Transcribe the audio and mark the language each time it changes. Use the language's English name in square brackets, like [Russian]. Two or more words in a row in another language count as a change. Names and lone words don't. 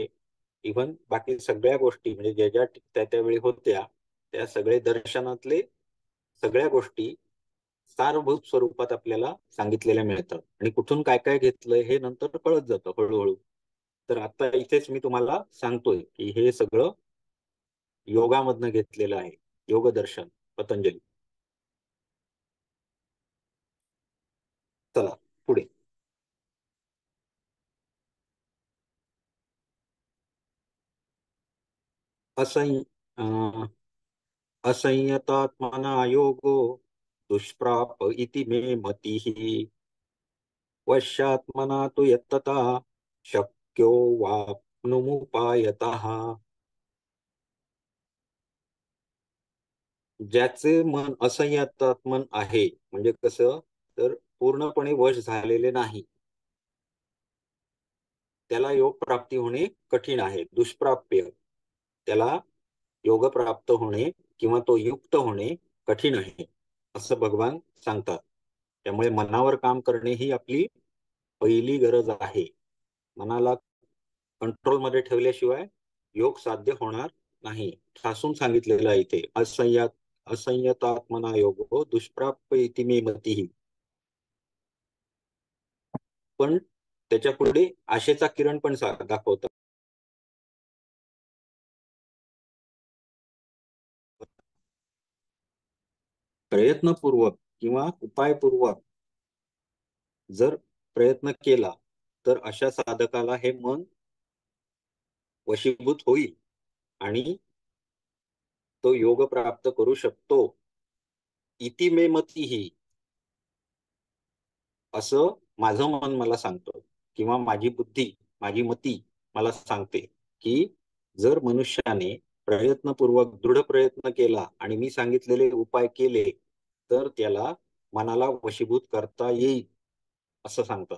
[Marathi] इव्हन बाकी सगळ्या गोष्टी म्हणजे ज्या ज्या त्या त्यावेळी होत्या त्या सगळे दर्शनातले सगळ्या गोष्टी सारभूत स्वरूपात आपल्याला सांगितलेल्या मिळतात आणि कुठून काय काय घेतलंय हे नंतर कळत जातं हळूहळू. तर आता इथेच मी तुम्हाला सांगतोय की हे सगळं योगामधनं घेतलेलं आहे. योग दर्शन पतंजली. चला पुढे. [Sanskrit] असंय असंयतात्मना योगो दुष्प्राप इति मे मतिः वश्यात्मना तु यत्तथा शक्यो वाप्नुमुपायतः. [Marathi] ज्याचे मन असंयतात्मन आहे म्हणजे कसं, तर पूर्णपणे वश झालेले नाही, त्याला योग प्राप्ती होणे कठीण आहे. दुष्प्राप्य, त्याला योग प्राप्त होणे किंवा तो युक्त होणे कठीण आहे असं भगवान सांगतात. त्यामुळे मनावर काम करणे ही आपली पहिली गरज आहे. मनाला कंट्रोलमध्ये ठेवल्याशिवाय योग साध्य होणार नाही. ठासून सांगितलेलं आहे इथे, [Sanskrit] असंयतात्मना योगो दुष्प्राप्य इति मे मतिः. [Marathi] पण त्याच्या पुढे आशेचा किरण पण दाखवतात. प्रयत्नपूर्वक किंवा उपायपूर्वक जर प्रयत्न केला तर अशा साधकाला हे मन वशीभूत होईल आणि तो योग प्राप्त करू शकतो. [Sanskrit] इति मे मतिः, [Marathi] असं माझं मन मला सांगतं किंवा माझी बुद्धी, माझी मती मला सांगते की जर मनुष्याने प्रयत्नपूर्वक दृढ प्रयत्न केला आणि मी सांगितलेले उपाय केले तर त्याला मनाला वशीभूत करता येईल असं सांगतात.